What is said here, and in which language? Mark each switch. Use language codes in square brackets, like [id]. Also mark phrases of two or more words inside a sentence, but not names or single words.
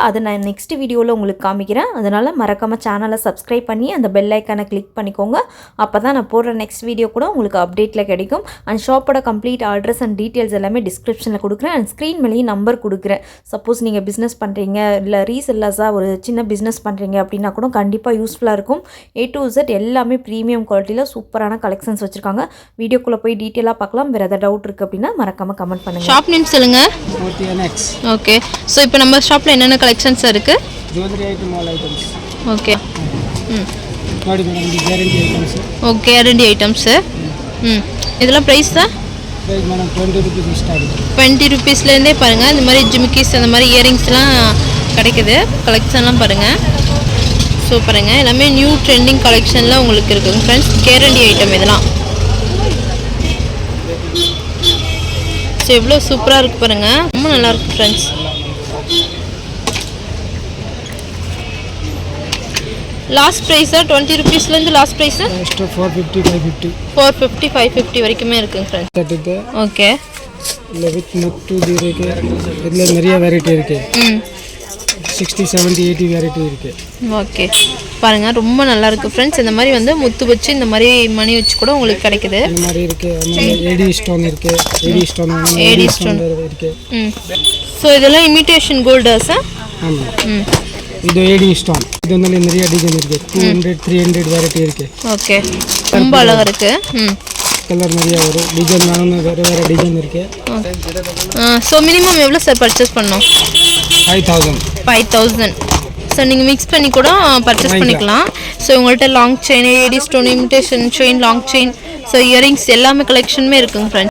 [ta] அதை நான் [en] next video [ta] உங்களுக்கு காமிக்கிறேன். அதனால் மறக்காமல் [en] channel subscribe [ta] பண்ணி அந்த [en] bell icon click [ta] பண்ணிக்கோங்க. அப்போ தான் நான் போடுற [en] next video [ta] கூட உங்களுக்கு அப்டேட்டில் கிடைக்கும். [en] and shop complete address and details [ta] எல்லாமே டிஸ்கிரிப்ஷனில் கொடுக்குறேன். [en] and screen [ta] மேலேயும் நம்பர் கொடுக்குறேன். சப்போஸ் நீங்கள் பிஸ்னஸ் பண்ணுறீங்க இல்லை ரீசெல்லர்ஸாக ஒரு சின்ன பிஸ்னஸ் பண்ணுறீங்க அப்படின்னா கூட கண்டிப்பாக யூஸ்ஃபுல்லாக இருக்கும். A to Z எல்லாமே [en] premium quality super collections [ta] வச்சுருக்காங்க. வீடியோக்குள்ளே போய் டீட்டெயிலாக பார்க்கலாம். வேறு எதாவது டவுட் இருக்குது அப்படின்னா மறக்காமல் கமெண்ட் பண்ணுங்கள். [en] shop name [ta] சொல்லுங்கள். [en] okay, so [ta] இப்போ நம்ம ஷாப்பில் என்னென்ன கலெக்ஷன்ஸ் இருக்குது? [en] jewellery item, all items. [ta] ஓகே, [kn] ನೋಡಿ ಮೇಡಮ್, ಇದು [en] guarantee items. okay, guarantee items. [ta] இதெல்லாம் ப்ரைஸ் தான் [en] price madam 20 rupees [kn] ಇಷ್ಟ ಆಗುತ್ತೆ. [ta] 20 ருபீஸ்லேருந்தே பாருங்கள். இந்த மாதிரி ஜிமிக்கிஸ் அந்த மாதிரி இயரிங்ஸ்லாம் கிடைக்குது. கலெக்ஷன்லாம் பாருங்கள், சூப்பருங்க. எல்லாமே [en] new trending collection [ta] உங்களுக்கு இருக்குங்க ஃப்ரெண்ட்ஸ். [en] guarantee item [ta] இதெல்லாம். ஸோ எவ்வளோ சூப்பராக இருக்குது பாருங்கள், ரொம்ப நல்லாயிருக்கு ஃப்ரெண்ட்ஸ். [en] last price [ta] 20 ருபீஸ்லேருந்து [en] last price [kn] ಎಷ್ಟು 450 550 [ta] 450 550 வரைக்குமே இருக்குங்க ஃப்ரெண்ட்ஸ். [kn] ತಟ್ಟಿದೆ. [ta] ஓகே, [kn] ಇಲ್ಲ ವಿತ್ ಮುತ್ತು ದೀರಿಗೆ ಇದೆಲ್ಲ [ta] நிறைய வெரைட்டி இருக்கு. 60 70 80 வெரைட்டி இருக்கு. ஓகே பாருங்கள், ரொம்ப நல்லா இருக்குது ஃப்ரெண்ட்ஸ். இந்த மாதிரி வந்து முத்து வச்சு இந்த மாதிரி மணி வச்சு கூட உங்களுக்கு கிடைக்குது. இந்த மாதிரி இருக்கு. [en] AD stone [ta] இருக்கு. [en] AD stone [ta] இருக்கு. ஸோ இதெல்லாம் [en] imitation gold [ta] சார்? ஆமாம், [kn] ಇದು [en] AD stone. [kn] ಇದೊಂದಲ್ಲಿ [ta] நிறைய டிசைன் இருக்கு. 200 300 வெரைட்டி இருக்கு. ஓகே, ரொம்ப அழகாக இருக்கு. கலர் நிறைய வரும். டிசைன் வேணும்னா வேறு வேறு டிசைன் இருக்கு. [en] so minimum [ta] எவ்வளோ சார் பர்ச்சேஸ் பண்ணோம்? 5000. ஸோ நீங்கள் மிக்ஸ் பண்ணி கூட பர்ச்சேஸ் பண்ணிக்கலாம். ஸோ உங்கள்கிட்ட [en] long chain, AD stone, imitation chain, long chain, so earrings [ta] எல்லாமே கலெக்ஷனுமே இருக்குங்க ஃப்ரெண்ட்ஸ்.